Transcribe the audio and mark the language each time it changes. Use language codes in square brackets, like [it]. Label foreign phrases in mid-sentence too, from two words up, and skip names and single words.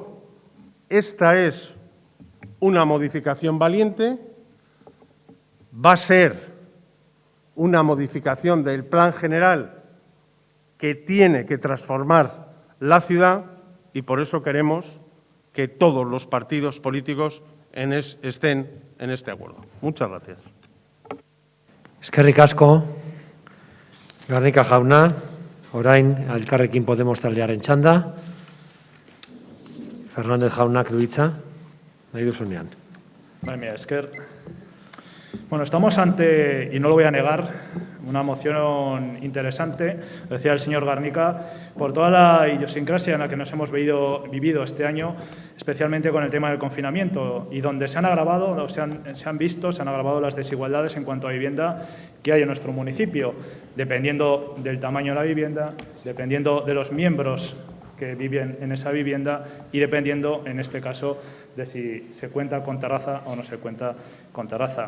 [es] Esta es una modificación valiente, va a ser una modificación del Plan General que tiene que transformar la ciudad y por eso queremos que todos los partidos políticos estén en este acuerdo. Muchas gracias. [eu] Eskerrik asko, Garnika jauna, orain Elkarrekin Podemos taldearen txanda. Fernández jaunak du hitza, nahi duzunean. [es] Mira, esker. Bueno, estamos ante, y no lo voy a negar, una moción interesante, lo decía el señor Garnica, por toda la idiosincrasia en la que nos hemos vivido este año, especialmente con el tema del confinamiento, y donde se han agravado, se han agravado las desigualdades en cuanto a vivienda que hay en nuestro municipio, dependiendo del tamaño de la vivienda, dependiendo de los miembros que viven en esa vivienda y dependiendo, en este caso, de si se cuenta con terraza o no se cuenta con terraza.